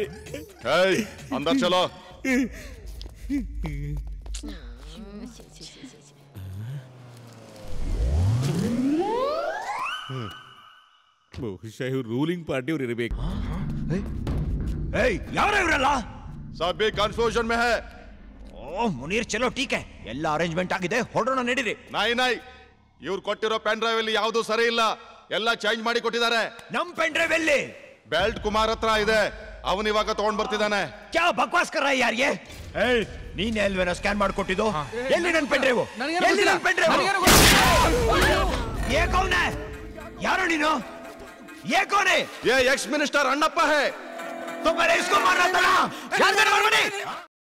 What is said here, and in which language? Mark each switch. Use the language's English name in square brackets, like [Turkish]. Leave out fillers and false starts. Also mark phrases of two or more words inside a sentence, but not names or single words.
[Hindi] अंदर चलो. [Kannada] ಬಹುಶಃ ಇವ್ರು ರೂಲಿಂಗ್ ಪಾರ್ಟಿ ಅವ್ರು ಇರಬೇಕು. ಯಾರ ಇವರಲ್ಲ? [Hindi] सब भी कंफ्यूजन में है. [Kannada] ಓ ಮುನೀರ್, [Hindi] चलो ठीक है, [Kannada] ಎಲ್ಲ ಅರೇಂಜ್ಮೆಂಟ್ ಆಗಿದೆ, ಹೊರಡೋಣ ನಡೀರಿ. ನೈ ಇವ್ರು ಕೊಟ್ಟಿರೋ [English] pen drive [Kannada] ಅಲ್ಲಿ ಯಾವುದು ಸರಿ ಇಲ್ಲ, ಎಲ್ಲ ಚೇಂಜ್ ಮಾಡಿ ಕೊಟ್ಟಿದ್ದಾರೆ. ನಮ್ [English] pen drive [Kannada] ಎಲ್ಲಿ? ಬೆಲ್ಟ್ ಕುಮಾರ್ ಹತ್ರ ಇದೆ, ಅವನು ಇವಾಗ ತಗೊಂಡ್ ಬರ್ತಿದ್ದಾನೆ. [Hindi] क्या बकवास कर यार ये? [Kannada] ನೀನ್ ಎಲ್ವೇನೋ ಸ್ಕ್ಯಾನ್ ಮಾಡ್ಕೊಟ್ಟಿದ್ದು? ಎಲ್ಲಿ ನನ್ [English] pen drive? [Kannada] ಎಲ್ಲಿ ನನ್ [English] pen drive? [Hindi] ये कौन है? [Kannada] ಯಾರು ನೀನು? [Hindi] ये कौन है? ये [English] ex minister [Hindi] अन्नप्पा है. तो मैंने इसको मारना था ना?